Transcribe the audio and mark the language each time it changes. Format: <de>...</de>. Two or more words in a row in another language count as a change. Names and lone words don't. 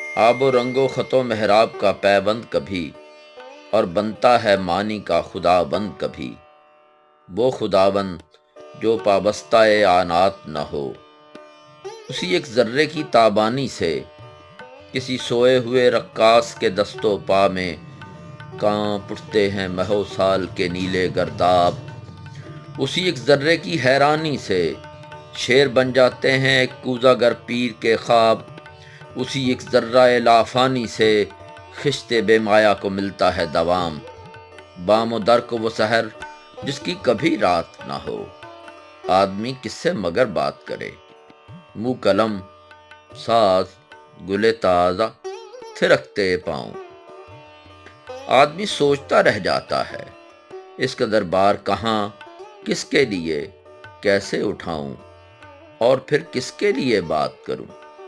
<ur>آب و رنگ و خط و محراب کا پیوند کبھی، اور بنتا ہے معنی کا خدا بند کبھی۔ وہ خداوند جو پابستہ آنات نہ ہو، اسی ایک ذرے کی تابانی سے کسی سوئے ہوئے رقاص کے دست و پا میں کانپ اٹھتے ہیں مہو سال کے نیلے گرداب۔ اسی ایک ذرے کی حیرانی سے شیر بن جاتے ہیں ایک کوزہ گر پیر کے خواب۔ اسی ایک ذرہ لافانی سے خشت بے مایا کو ملتا ہے دوام۔ بام و در کو وہ سحر جس کی کبھی رات نہ ہو، آدمی کس سے مگر بات کرے؟ منہ قلم، ساز، گل تازہ، تھرکتے پاؤں۔ آدمی سوچتا رہ جاتا ہے، اس قدر بار کہاں، کس کے لیے، کیسے اٹھاؤں، اور پھر کس کے لیے بات کروں؟</ur>